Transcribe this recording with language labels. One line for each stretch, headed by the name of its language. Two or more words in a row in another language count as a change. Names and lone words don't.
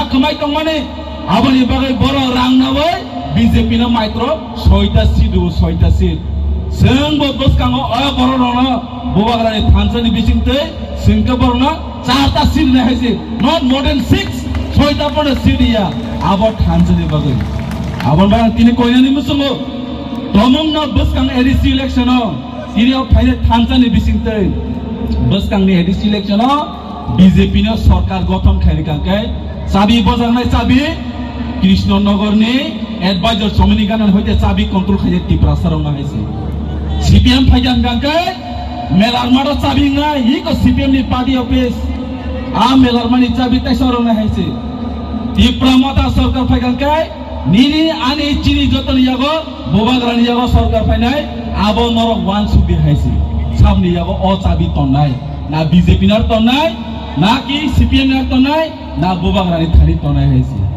Kok Borok: कमाय तंमाने आबनि बागै बरो रां नावै बीजेपी ना मात्र 6टा सीट जोंबो बसकांगो अ बरो रनो बुबाग्रानि थानसानि बिसिंते जोंखो बरनो 4टा सीट नायसे
English: not more than
Kok Borok: 6टा पण सीट या आबो थानसानि बागै आबन बा तिनि कोइनानि मुसुंगो तमंगना बसकांग एडीसी इलेक्शनो तिनियाव फाइने थानसानि बिसिंते बसकांगनि एडीसी इलेक्शनो बीजेपी ने
Hindi: सरकार गठन
Kok Borok: खारिकांके चाबी बजारनाय चाबी कृष्णनगरनि एडवाइजर समिति गानन होते चाबी कंट्रोल खाजे टिप्रासाराव नायसे सीपीएम फाइजान गांके मेलारमाडा चाबी ना ही को सीपीएम नि
English: party office
Kok Borok: आ मेलारमानि चाबी तैसाराव नायसे टिप्रामता सरकार फाइगांके निनि आनि चिनि जतन यागो बुबाग्रानि यागो सरकार फाइनाय आबो नरक वान सुबि हायसे साबनि यागो अ चाबी तन्नाय ना बीजेपी नार तन्नाय ना कि सीपीएम नार तन्नाय ना बुबाग्रानि थारि तन्नाय हायसे